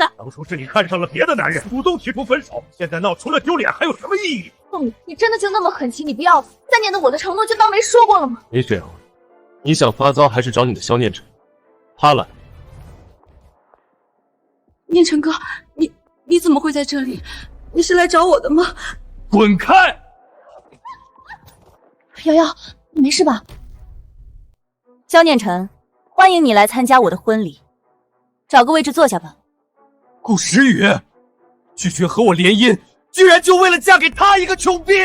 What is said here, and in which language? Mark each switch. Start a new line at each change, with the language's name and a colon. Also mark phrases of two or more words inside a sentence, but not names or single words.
Chinese: 當初是你看上了別的男人，主動提出分手，現在鬧除了丟臉還有什麼意義？宋遠，你真的就那麼狠心，你不要了？3年的我的承諾就當沒說過了嗎？林雪瑤，你想發糟還是找你的萧念晨？他來。念晨哥，你怎麼會在這裡？你是來找我的嗎？滾開！瑤瑤，你沒事吧？萧念晨，歡迎你來參加我的婚禮，找個位置坐下吧。顧時雨，拒絕和我聯姻，居然就為了嫁給他一個窮逼！